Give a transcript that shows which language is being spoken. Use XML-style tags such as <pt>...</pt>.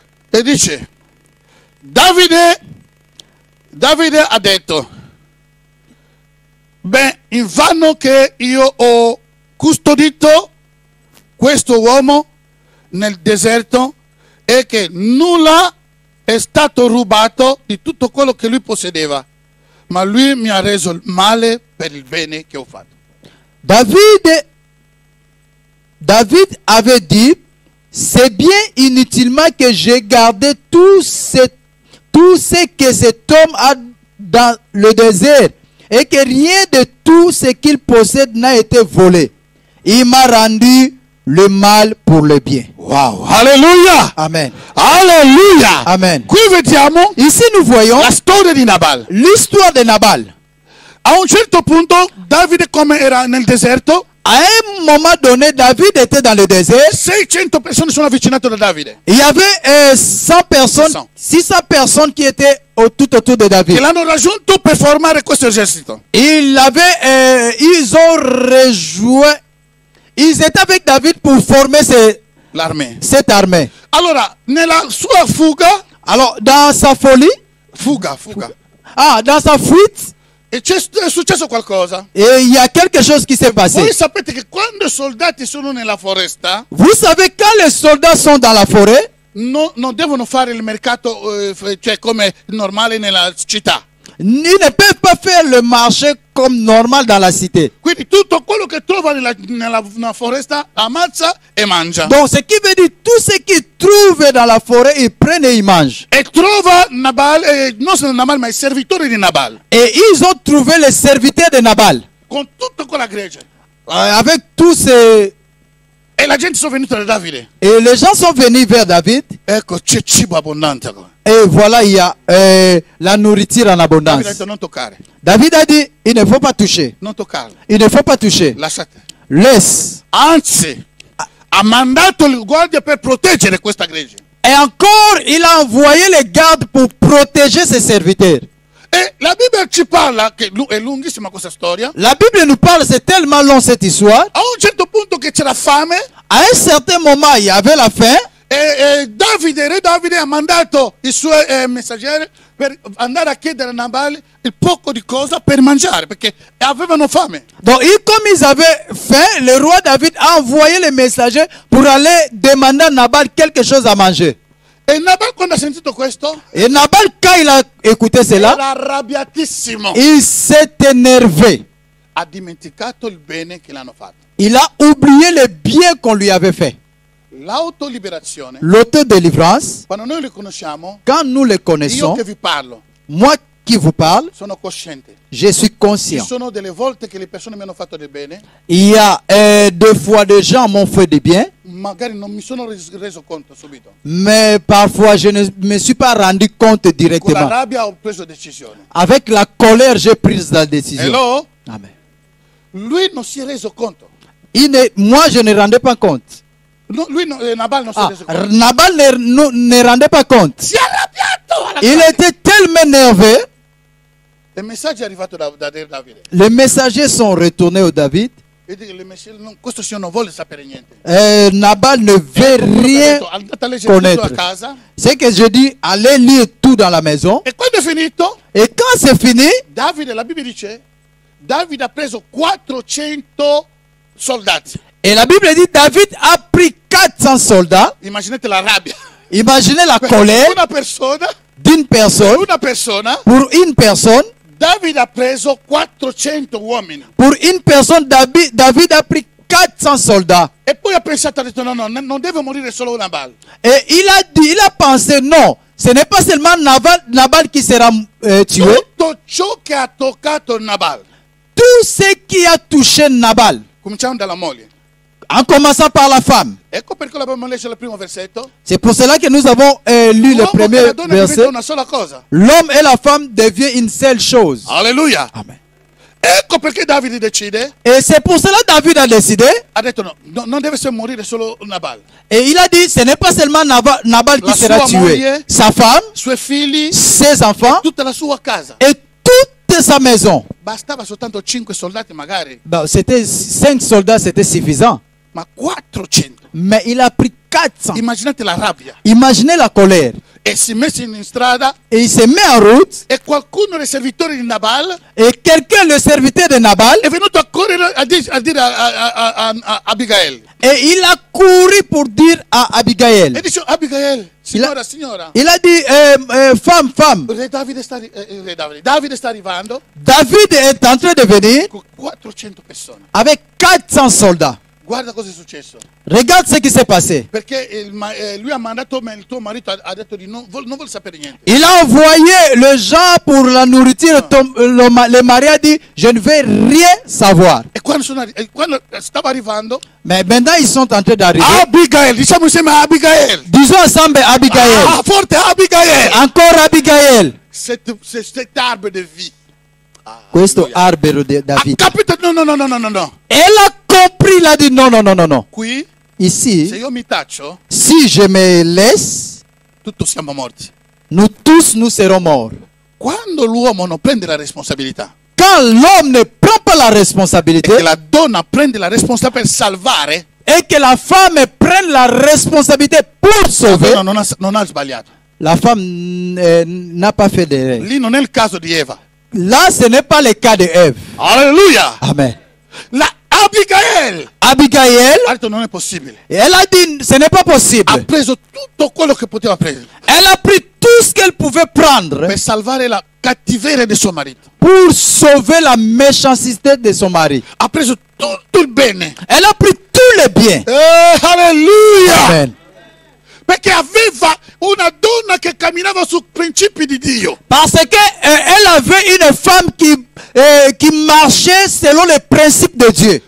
<it>E dice, Davide ha detto, beh, invano che io ho custodito questo uomo nel deserto e che nulla è stato rubato di tutto quello che lui possedeva, ma lui mi ha reso il male per il bene che ho fatto.</it> <fr>David avait dit, c'est bien inutilement que j'ai gardé tout ce que cet homme a dans le désert et que rien de tout ce qu'il possède n'a été volé. Il m'a rendu le mal pour le bien. Wow, alleluia! Amen. Alleluia! Amen.</fr> <it>Qui vediamo</it> <fr>Ici nous voyons</fr> <it>la storia di Nabal.</it> <fr>l'histoire de Nabal.</fr> <it>A un certo punto Davide, come era nel deserto,</it> <fr>À un moment donné, David était dans le désert.</fr> <it>600 persone sono avvicinate da Davide,</it> <fr>Il y avait 100 personnes, 600 personnes qui étaient tout autour de David.</fr> <it>che l'hanno raggiunto per formare questo esercito.</it> <fr>Ils ont rejoint, ils étaient avec David pour former L'armée. cette armée.</fr> <it>Allora, nella sua fuga,</it> <fr>Alors, dans sa folie,</fr> <it>fuga,</it> <fr>dans sa fuite,</fr> <it>e è successo qualcosa.</it> <fr>et il y a quelque chose qui s'est passé.</fr> <it>Voi sapete che quando i soldati sono nella foresta,</it> <fr>Vous savez, quand les soldats sont dans la forêt,</fr> <it>non devono fare il mercato, cioè come normale nella città.</it> <fr>ils ne peuvent pas faire le marché comme normal dans la cité.</fr> <it>Quindi tutto quello che trova nella foresta ammazza e mangia.</it> <fr>Donc, ce qui veut dire, tout ce qu'ils trouvent dans la forêt, ils prennent et ils mangent.</fr> <it>E trova Nabal, non solo Nabal, ma i servitori di Nabal,</it> <fr>Et ils ont trouvé les serviteurs de Nabal.</fr> <it>con tutta quella gregge.</it> <fr>Avec tous ces...</fr> <it>E la gente sono venuta da Davide.</it> <fr>Et les gens sont venus vers David.</fr> <it>Ecco, c'è cibo abbondante.</it> <fr>Et voilà, il y a la nourriture en</fr> <it>Davide ha</it> <fr>abondance.</fr> <it>detto non toccare,</it> <fr>David a dit, il ne faut pas toucher.</fr> <it>non toccarlo,</it> <fr>Il ne faut pas toucher.</fr> <it>lasciate.</it> <fr>Laisse.</fr> <it>Anzi, ha mandato il guardia per proteggere questa gregge.</it> <fr>Et encore, il a envoyé les gardes pour protéger ses serviteurs.</fr> <it>E la Bibbia ci parla, che è lunghissima questa storia,</it> <fr>La Bible nous parle, c'est tellement long cette histoire.</fr> <it>a un certo punto che c'era fame,</it> <fr>À un certain moment, il y avait la faim.</fr> <it>e re Davide ha mandato i suoi messaggeri per andare a chiedere a Nabal il poco di cosa per mangiare, perché avevano fame.</it> <fr>Donc, comme ils avaient faim, le roi David a envoyé les messagers pour aller demander à Nabal quelque chose à manger.</fr> <it>E Nabal, quando ha sentito questo,</it> <fr>Et Nabal, quand il a écouté cela,</fr> <it>era arrabbiatissimo.</it> <fr>il s'est énervé.</fr> <it>Ha dimenticato il bene che l'hanno fatto.</it> <fr>Il a oublié le bien qu'on lui avait fait.</fr> <it>L'autoliberazione,</it> <fr>L'autodélivrance,</fr> <it>quando noi le conosciamo,</it> <fr>quand nous le</fr> <it>io</it> <fr>connaissons,</fr> <it>che vi parlo,</it> <fr>moi qui vous parle,</fr> <it>sono cosciente.</it> <fr>je suis</fr> <it>Ci</it> <fr>conscient.</fr> <it>sono delle volte che le persone mi hanno fatto del bene,</it> <fr>Il y a deux fois des gens m'ont fait du bien,</fr> <it>magari non mi sono reso conto subito.</it> <fr>mais parfois je ne me suis pas rendu compte</fr> <it>Con la</it> <fr>directement.</fr> <it>rabbia ho preso decisione.</it> <fr>Avec la colère, j'ai pris la décision.</fr> <en>Hello? Amen.</en> <it>Lui non si è reso conto.</it> <fr>Moi, je ne rendais pas compte.</fr> <it>No, lui Nabal non si Ah, rese conto.</it> <fr>Nabal ne rendait pas compte.</fr> <it>Si è arrabbiato alla</it> <fr>Il</fr> <it>grande.</it> <fr>était tellement énervé.</fr> <it>Il messaggio è arrivato da Davide.</it> <fr>Les messagers sont retournés au David.</fr> <it>E dice il messaggio, questo signore non vuole sapere niente.</it> <fr>Nabal ne veut rien</fr> <it>Andate a leggere tutto a</it> <fr>connaître.</fr> <it>casa.</it> <fr>C'est que je dis, allez lire tout dans la maison.</fr> <it>E quando è finito,</it> <fr>Et quand c'est fini,</fr> <it>Davide, la Bibbia dice, Davide ha preso 400 soldati.</it> <fr>et la Bible dit, David a pris 400 soldats.</fr> <it>Immaginate la rabbia.</it> <fr>Imaginez la colère</fr> <it>Una persona,</it> <fr>d'une personne. Pour une personne,</fr> <it>Davide ha preso 400 uomini.</it> <fr>pour une personne, David a pris 400 soldats.</fr> <it>E poi ha pensato, ha detto, no, non deve morire solo Nabal.</it> <fr>Et il a pensé, non, ce n'est pas seulement Nabal qui sera tué.</fr> <it>Tutto ciò che ha toccato Nabal.</it> <fr>Tout ce qui a touché Nabal,</fr> <it>Cominciamo dalla moglie.</it> <fr>en commençant par la femme.</fr> <it>Ecco perché l'abbiamo letto il primo versetto.</it> <fr>C'est pour cela que nous avons lu le</fr> <it>L'uomo e</it> <fr>premier</fr> <it>la donna diventano</it> <fr>verset.</fr> <it>una sola cosa.</it> <fr>L'homme et la femme deviennent une seule chose. Alleluia. Amen.</fr> <it>Ecco perché Davide decide,</it> <fr>Et c'est pour cela que David a décidé.</fr> <it>ha detto no, non deve morire solo Nabal.</it> <fr>Et il a dit, ce n'est pas seulement Nabal qui</fr> <it>La</it> <fr>sera</fr> <it>sua</it> <fr>tué.</fr> <it>moglie,</it> <fr>Sa femme,</fr> <it>Suoi figli,</it> <fr>ses enfants</fr> <it>tutta la sua casa.</it> <fr>et toute sa maison.</fr> <it>Bastava soltanto 5 soldati magari,</it> <fr>Bon, c'était 5 soldats, c'était suffisant.</fr> <it>ma 400.</it> <fr>Mais il a pris 400.</fr> <it>Immaginate la rabbia.</it> <fr>Imaginez la colère.</fr> <it>E si è messo in strada</it> <fr>Et il se met en route.</fr> <it>e qualcuno dei servitori di Nabal</it> <fr>Et quelqu'un, le serviteur de Nabal,</fr> <it>è venuto a correre a dire a Abigail.</it> <fr>et il a couru pour dire à Abigail.</fr> <it>E dice, Abigail, signora.</it> <fr>Il a dit, femme,</fr> <it>Davide sta arrivando</it> <fr>David est en train de venir</fr> <it>con 400 persone.</it> <fr>avec 400 soldats.</fr> <it>Guarda cosa è successo.</it> <fr>Regarde ce qui s'est passé.</fr> <it>Perché lui ha mandato, ma il tuo marito ha detto di non vuole sapere niente.</it> <fr>Il a envoyé le gens pour la nourriture. Le mari a dit, je ne vais rien savoir.</fr> <it>E quando stava arrivando,</it> <fr>Mais maintenant, ils sont en train d'arriver.</fr> <it>Abigail, diciamo insieme a Abigail.</it> <fr>Disons ensemble Abigail.</fr> <it>Forte Abigail.</it> <fr>Encore Abigail. Cet arbre de vie.</fr> <it>Questo albero di Ha</it> <fr>David.</fr> <it>capito? No.</it> <fr>Elle a compris, il a dit non.</fr> <it>Qui, se</it> <fr>Ici,</fr> <it>io mi taccio,</it> <fr>si je me laisse,</fr> <it>tutti siamo morti.</it> <fr>nous tous, nous serons morts.</fr> <it>Quando l'uomo non prende la responsabilità,</it> <fr>Quand l'homme ne prend pas la responsabilité</fr> <it>e la donna prende la responsabilità per salvare,</it> <fr>et que la femme prenne la responsabilité pour</fr> <it>la</it> <fr>sauver,</fr> <it>donna non ha sbagliato.</it> <fr>la femme n'a pas fait d'erreur.</fr> <it>Lì non è il caso di Eva.</it> <fr>Là, ce n'est pas le cas de Ève. Alleluia! Amen.</fr> <it>La Abigail</it> <fr>Abigail,</fr> <it>ha detto non è possibile.</it> <fr>elle a dit, ce n'est pas</fr> <it>Ha</it> <fr>possible.</fr> <it>preso tutto quello che poteva prendere</it> <fr>Elle a pris tout ce qu'elle pouvait prendre</fr> <it>per salvare la cattiveria di suo marito.</it> <fr>pour sauver la méchanceté de son mari.</fr> <it>Ha preso tutto il bene.</it> <fr>Elle a pris tous les biens. Alleluia! Amen.</fr> <it>Perché aveva una donna che camminava su principi di Dio.</it> <fr>Parce que elle avait une femme qui marchait selon les principes de Dieu.</fr>